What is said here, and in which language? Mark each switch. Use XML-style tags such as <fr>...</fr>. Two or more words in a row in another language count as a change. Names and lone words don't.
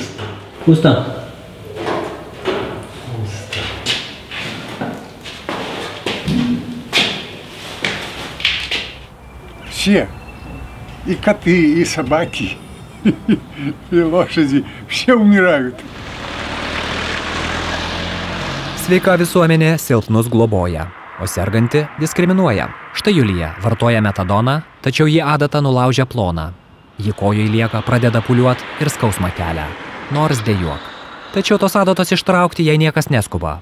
<ru>Пусто. Все. И коты, и собаки, и лошади. Все умирают.</ru> <lt>Sveika visuomenė silpnus globoja, o serganti diskriminuoja. Štai Julija vartoja metadoną, tačiau ji adatą nulaužia ploną. Ji kojoj lieka, pradeda pūliuot ir skausmą kelia. Nors dejuok. Tačiau tos adatos ištraukti jai niekas neskuba.</lt>